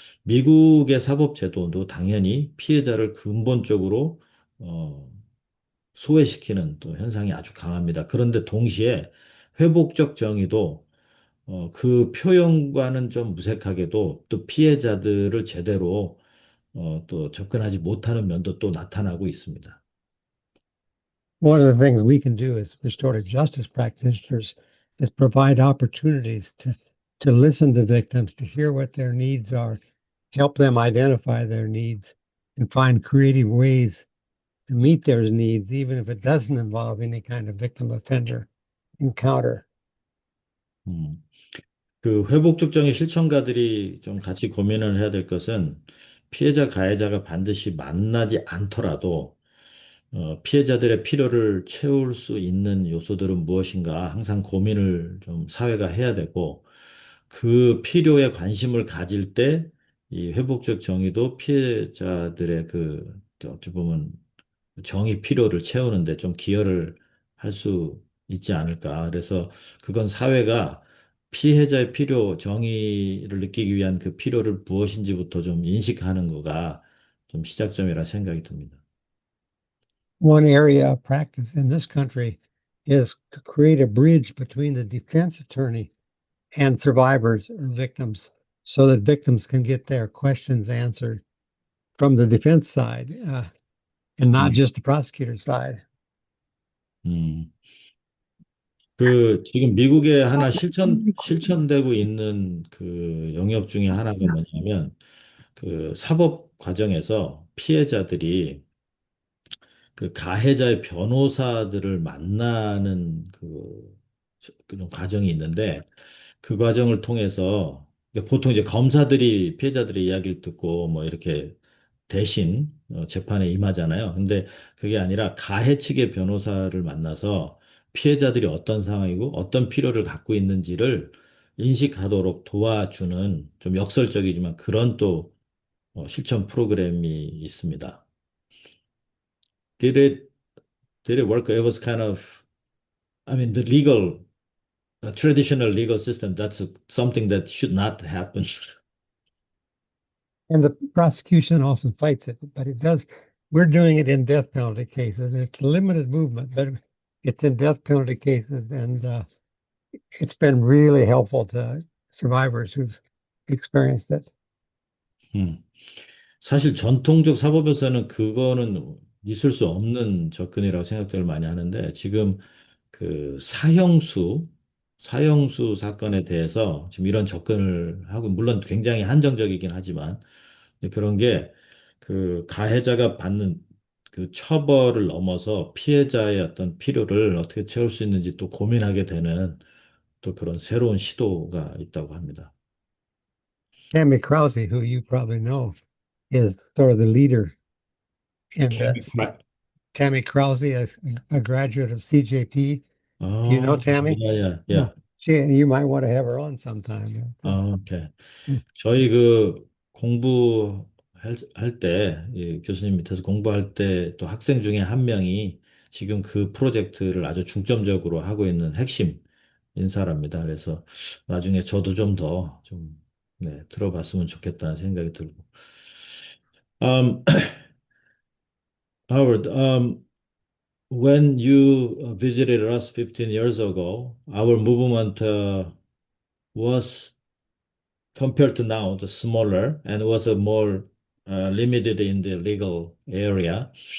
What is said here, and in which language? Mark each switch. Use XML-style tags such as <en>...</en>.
<ko>미국의 사법 제도도 당연히 피해자를 근본적으로 소외시키는 또 현상이 아주 강합니다. 그런데 동시에 회복적 정의도 그 표현과는 좀 무색하게도 또 피해자들을 제대로 또 접근하지 못하는 면도 또 나타나고 있습니다.</ko> <en>One of the things we can do as restorative justice practitioners is provide opportunities to listen to victims, to hear what their needs are, help them identify their needs, and find creative ways to meet their needs, even if it doesn't involve any kind of victim offender encounter. 음.</en> <ko>그 회복적 정의 실천가들이 좀 같이 고민을 해야 될 것은 피해자, 가해자가 반드시 만나지 않더라도 피해자들의 필요를 채울 수 있는 요소들은 무엇인가 항상 고민을 좀 사회가 해야 되고 그 필요에 관심을 가질 때 이 회복적 정의도 피해자들의 어찌 보면 정의 필요를 채우는데 좀 기여를 할 수 있지 않을까. 그래서 그건 사회가 피해자의 필요, 정의를 느끼기 위한 그 필요를 무엇인지부터 좀 인식하는 거가 좀 시작점이라 생각이 듭니다.</ko> <en>One area of practice in this country is to create a bridge between the defense attorney and survivors or victims so that victims can get their questions answered from the defense side, and not 음, just the prosecutor side. 음.</en> <ko>그 지금 미국에 하나 실천되고 있는 그 영역 중에 하나가 뭐냐면 그 사법 과정에서 피해자들이 그 가해자의 변호사들을 만나는 그좀 과정이 있는데 그 과정을 통해서 보통 이제 검사들이 피해자들의 이야기를 듣고 뭐 이렇게 대신 재판에 임하잖아요. 근데 그게 아니라 가해 측의 변호사를 만나서 피해자들이 어떤 상황이고 어떤 필요를 갖고 있는지를 인식하도록 도와주는 좀 역설적이지만 그런 또 실천 프로그램이 있습니다.</ko> <en>Did it did it work? It was kind of, I mean, the legal traditional legal system. That's something that should not happen. And the prosecution often fights it, but it does. We're doing it in death penalty cases. It's limited movement, but it's in death penalty cases, and it's been really helpful to survivors who've experienced it. 음.</en> <ko>사실 전통적 사법에서는 그거는 있을 수 없는 접근이라고 생각들을 많이 하는데 지금 그 사형수 사건에 대해서 지금 이런 접근을 하고 물론 굉장히 한정적이긴 하지만 그런 게 그 가해자가 받는 그 처벌을 넘어서 피해자의 어떤 필요를 어떻게 채울 수 있는지 또 고민하게 되는 또 그런 새로운 시도가 있다고 합니다.</ko> <en>Tammy Krause, who you probably know, is sort of the leader in</en> <ko>케미</ko> <en>this.</en> <ko>프라-</ko> <en>Tammy Krause, a graduate of CJP. Do you know Tammy? 야, Yeah. 야. You might want to have her on sometime.</en> <ko>오케이. 저희 그 공부할 때, 이 교수님 밑에서 공부할 때 또 학생 중에 한 명이 지금 그 프로젝트를 아주 중점적으로 하고 있는 핵심 인사랍니다. 그래서 나중에 저도 좀 더 좀, 네, 들어봤으면 좋겠다는 생각이 들고.</ko> <en>Um, Howard, when you visited us 15 years ago, our movement was compared to now, the smaller and was a more limited in the legal area.</en>